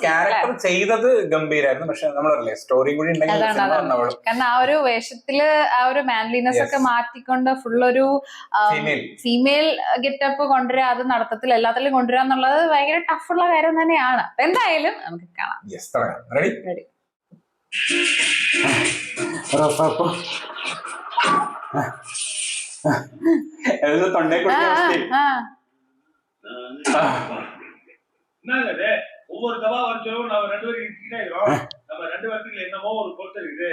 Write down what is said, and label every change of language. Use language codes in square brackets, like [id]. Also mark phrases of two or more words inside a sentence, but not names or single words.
[ml] ക്യാരക്ടർ ചെയ്തത് ഗംഭീരായിരുന്നു, പക്ഷെ നമ്മളല്ലേ സ്റ്റോറി കൂടി ഉണ്ടെങ്കിൽ. കാരണം ആ ഒരു വേഷത്തില് ആ ഒരു മാൻലിനെസ് ഒക്കെ മാറ്റിക്കൊണ്ട് ഫുൾ ഒരു [en] female getup [ml] കൊണ്ടുവരിക, അത് നടത്തത്തിൽ എല്ലാത്തിലും കൊണ്ടുവരിക എന്നുള്ളത് ഭയങ്കര ടഫുള്ള കാര്യം തന്നെയാണ്. എന്തായാലും നമുക്ക് കാണാം. റെഡി? [ta] ஒவ்வொரு தவா வரைக்கும் நம்ம 2 பேரும் கிட்டே இருக்கோம். நம்ம 2 பேருக்கு என்னமோ ஒரு பொறுத்து இருக்குது.